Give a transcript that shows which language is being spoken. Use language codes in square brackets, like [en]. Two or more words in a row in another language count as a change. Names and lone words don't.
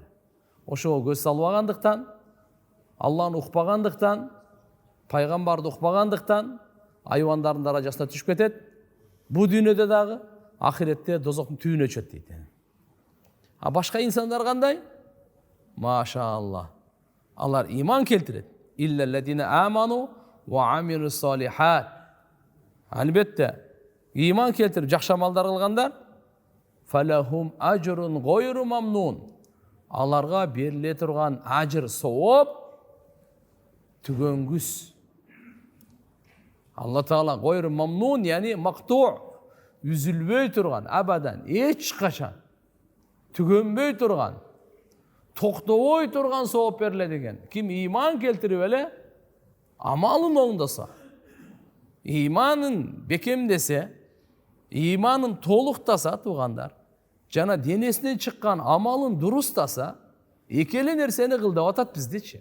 [ky] Ошого көз салбагандыктан, Алланы укпагандыктан, пайгамбарды укпагандыктан айвандардын даражасына түшүп кетет. Бу дүйнөдө дагы, ахиретте дозоктун түбүнө түшөт дейт. Башка инсандар кандай? Машаалла. Алар иман келтирет. [ar] إلا الذين آمنوا وعملوا الصالحات. [ky] Албетте, иман келтирип жакшы амалдар кылгандар [ar] فلهم أجر غير ممنون. [ky] Аларга бериле турган ажыр, сооп түгөнгүс. Алла Таала [ar] غير ممنون, [ky] яни мактуу, үзүлбөй турган, абадан, эч качан түгөнбөй турган, токтобой турган сооп берилет экен. Ким иман келтирип эле амалын оңдоса, иманын бекемдесе, иманын толуктаса туугандар, жана денесинен чыккан амалын дурустаса, экеле нерсени кыл деп атат биздичи.